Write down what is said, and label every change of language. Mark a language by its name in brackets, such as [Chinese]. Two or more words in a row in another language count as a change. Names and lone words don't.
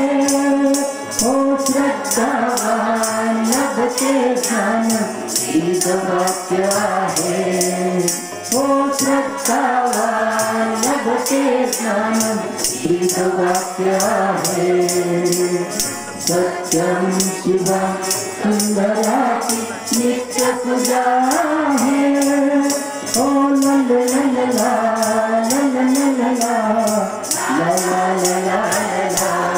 [Sanskrit] ओ श्रद्धावान लभते ज्ञान [Hindi] वेदवाक्य है. [Sanskrit] ओ श्रद्धावान लभते ज्ञान [Hindi] वेदवाक्य है. [Sanskrit] सत्यं शिवं सुंदराति [Hindi] नित्य पूजा है. ओ नंद नंद ला नंद नंद ला ला ला ला ला ला.